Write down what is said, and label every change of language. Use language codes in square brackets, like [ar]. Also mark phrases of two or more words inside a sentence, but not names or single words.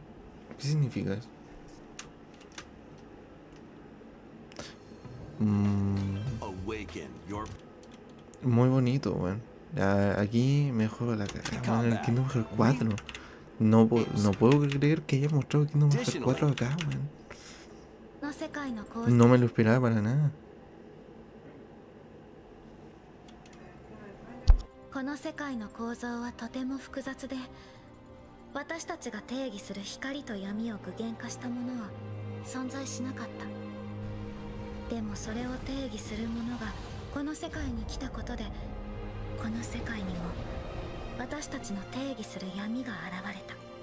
[es] ¿Qué significa eso? Muy bonito, weón. Aquí mejor la cara. El Kingdom Hearts 4. No puedo creer que haya mostrado Kingdom Hearts 4 acá, weón. No me lo esperaba para nada. [ja] この世界の構造はとても複雑で、私たちが定義する光と闇を具現化したものは存在しなかった。でもそれを定義するものがこの世界に来たことで、この世界にも私たちの定義する闇が現れた。